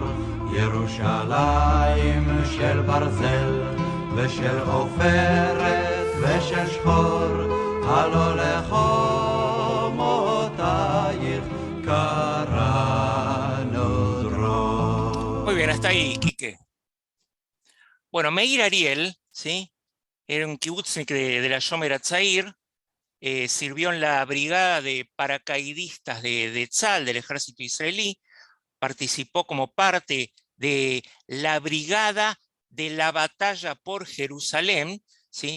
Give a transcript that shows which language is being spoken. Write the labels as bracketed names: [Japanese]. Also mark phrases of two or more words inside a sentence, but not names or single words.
[Hebrew] ירושלים של ברזל ושל עופרת ושל שחור, הלא לחומותייך קראנו דרור. [Spanish] Muy bien, hasta ahí, Quique. Bueno, Meir Ariel, ¿sí? Era un kibutznik de la Shomer HaTzair, sirvió en la brigada de paracaidistas de Tzal, del ejército israelí, participó como parte de la brigada de la batalla por Jerusalén, ¿sí?